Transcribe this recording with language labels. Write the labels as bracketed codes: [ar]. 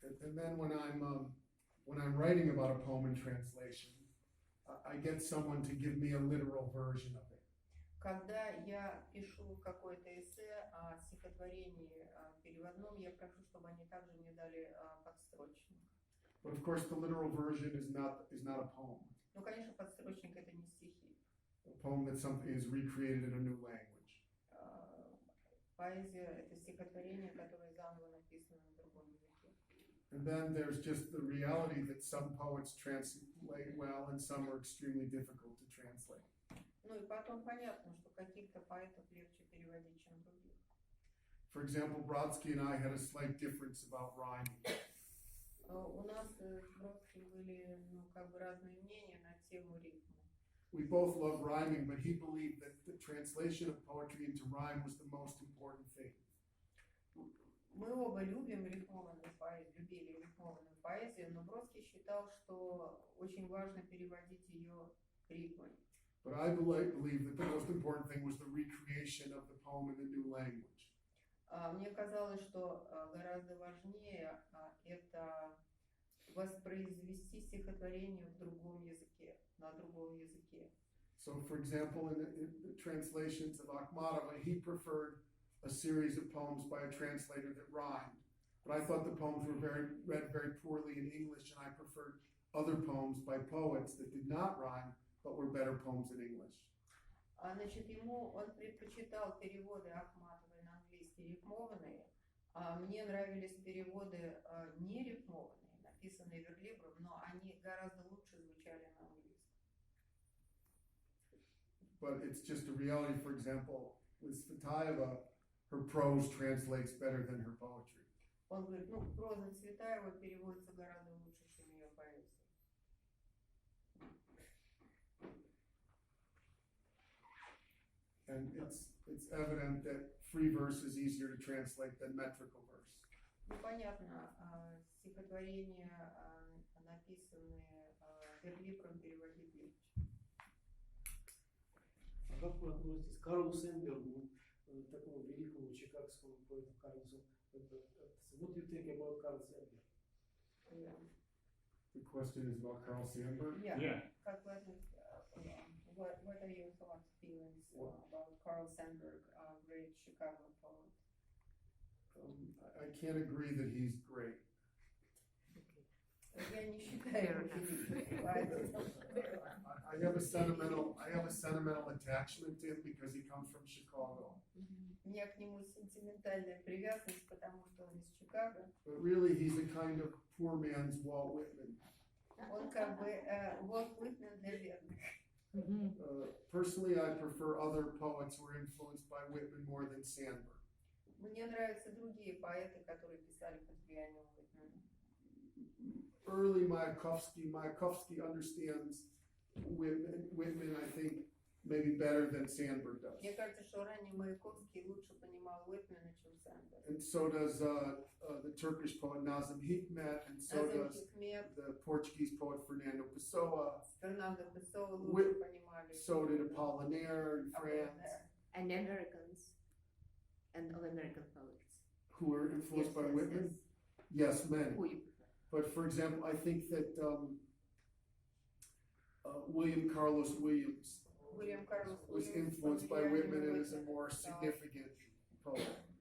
[en] And then when I'm writing about a poem in translation, I get someone to give me a literal version of it. [ru] Когда я пишу какое-то эссе о стихотворении переводном, я прошу, чтобы они также мне дали подстрочник. [en] But of course, the literal version is not a poem. [ru] Ну, конечно, подстрочник это не стихи. [en] A poem that something is recreated in a new language. [ru] Поэзия — это стихотворение, которое заново написано на другом языке. [en] And then there's just the reality that some poets translate well and some are extremely difficult to translate. [ru] Ну и потом понятно, что каких-то поэтов легче переводить, чем других. [en] For example, Brodsky and I had a slight difference about rhyming. [ru] У нас с Бродским были, как бы разные мнения на тему рифма. [en] We both love rhyming, but he believed that the translation of poetry into rhyme was the most important thing. [ru] Мы оба любим рифмованную поэзию, любили рифмованную поэзию, но Бродский считал, что очень важно переводить ее рифмой. [en] But I believe that the most important thing was the recreation of the poem in the new language. [ru] Мне казалось, что гораздо важнее это воспроизвести стихотворение в другом языке, на другом языке. [en] So, for example, in the translations of Akhmatova, he preferred a series of poems by a translator that rhymed. But I thought the poems were read very poorly in English, and I preferred other poems by poets that did not rhyme, but were better poems in English. [ru] Значит, он предпочитал переводы Ахматовой на английский рифмованные, а мне нравились переводы не рифмованные, написанные верлибром, но они гораздо лучше звучали на английском. [en] But it's just a reality. For example, with Svetaeva, her prose translates better than her poetry. [ru] Он говорит, проза Цветаева переводится гораздо лучше, чем ее поэзия. [en] And it's evident that free verse is easier to translate than metrical verse. [ru] Понятно, стихотворения, написанные верлибром, переводить легче. А как вы относитесь к Карлу Сенбергу, такому великому чикагскому поэту Карлу? [en] What do you think about Carl Sandburg? Yeah. The question is about Carl Sandburg? Yeah. [ru] Как вы относитесь, [en] what are your thoughts, feelings about Carl Sandburg, great Chicago poet? I can't agree that he's great. [ru] Я не считаю его [en] I have a sentimental attachment to him because he comes from Chicago. [ru] У меня к нему сентиментальная привязанность, потому что он из Чикаго. [en] But really, he's a kind of poor man's Walt Whitman. [ru] Он как бы Walt Whitman для бедных. [en] Personally, I prefer other poets who were influenced by Whitman more than Sandburg. [ru] Мне нравятся другие поэты, которые писали под влиянием Whitman. [en] Early Mayakovsky understands Whitman, I think, maybe better than Sandburg does. [ru] Мне кажется, что ранний Маяковский лучше понимал Whitmana, чем Sandburg. [en] And so does the Turkish poet Nazım Hikmet, and so does the Portuguese poet Fernando Pessoa. [ru] Fernando Pessoa лучше понимали. [en] So did Apollinaire in France. And Americans, and of American poets. Who were influenced by Whitman? Yes, many. Who you prefer? But for example, I think that William Carlos Williams was influenced by Whitman and is a more significant poet.